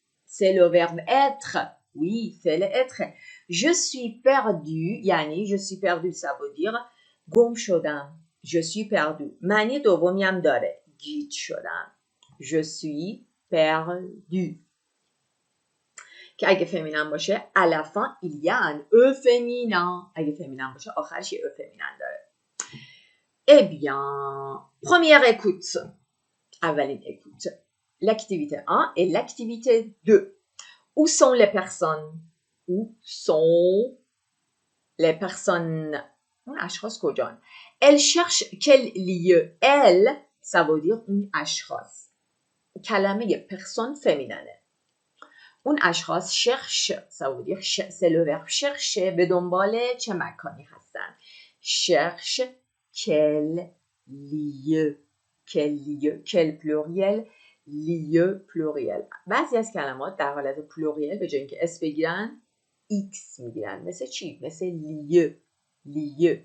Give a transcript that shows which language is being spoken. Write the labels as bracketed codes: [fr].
[fr] C'est le verbe être. Oui, c'est l'être. Je suis perdu, yani je suis perdu, ça veut dire [fa] گم شدم. [fr] Je suis perdu. [fa] معنی دومی هم داره. گیج شدم. [fr] Je suis perdu. [fa] که اگه فمینن باشه [fr] à la fin il y a un e féminin. [fa] اگه فمینن باشه آخرش یه e féminin داره. [fr] Eh bien, première écoute. Avaline écoute. L'activité 1 et l'activité 2. Où sont les personnes? Où sont les personnes? [fa] اشخاص کجان؟ [fr] Elle cherche quel lieu? Elle, ça veut dire [fa] اون اشخاص. [fr] کلمه personne féminine. [fa] اون اشخاص [fr] cherche, ça veut dire c'est le verbe chercher. [fa] به دنبال چه مکانی هستن؟ [fr] Cherche quel lieu. Quel pluriel. lieu pluriel. [fa] بعضی از کلمات در حالت پلوریل به جای اینکه اس بگیرن x میگیرن. مثل چی؟ مثل lieu.